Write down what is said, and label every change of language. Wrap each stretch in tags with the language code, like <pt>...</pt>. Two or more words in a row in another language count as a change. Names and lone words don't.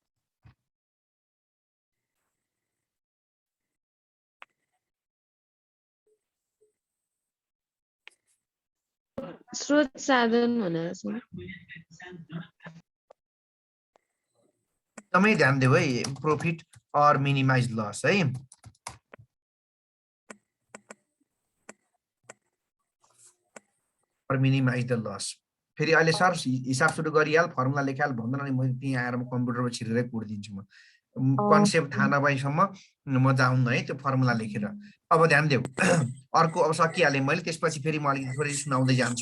<ne>स्रोत साधन भनेर छ। एकदमै ध्यान देऊ है प्रॉफिट और</ne> <en>minimize loss</en> <ne>है। और</ne> <en>minimize the loss</en> <ne>फेरि अहिले सर हिसाब सुरु गरिहाल फर्मुला लेखाल भन्दैन अनि म त्यहाँ आएर म कम्प्युटरमा छिरेरै कोडिदिन्छु। म कन्सेप्ट थाहा नभएसम्म म जाउँ है त्यो फर्मुला लेखेर। अब ध्यान देऊ अर्को अब सकिहालेँ मैले त्यसपछि फेरि म अलिकति थोरै सुनाउँदै जान्छु।</ne>